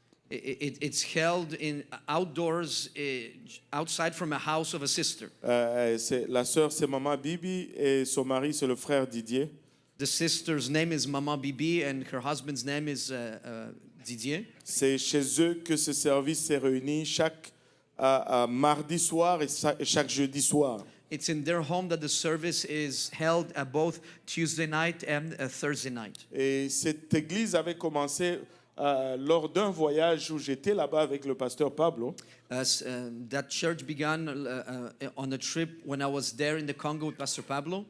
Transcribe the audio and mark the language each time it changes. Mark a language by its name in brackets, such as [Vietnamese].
[English] It's held in outdoors, outside from a house of a sister. [French] La sœur, c'est Maman Bibi et son mari, c'est le frère Didier. [English] The sister's name is Mama Bibi and her husband's name is Didier. [French] C'est chez eux que ce service s'est réuni chaque mardi soir et chaque jeudi soir. [English] It's in their home that the service is held both Tuesday night and Thursday night. [French] Et cette église avait commencé lors d'un voyage où j'étais là-bas avec le pasteur Pablo. [English] That church began on a trip when I was there in the Congo with Pastor Pablo.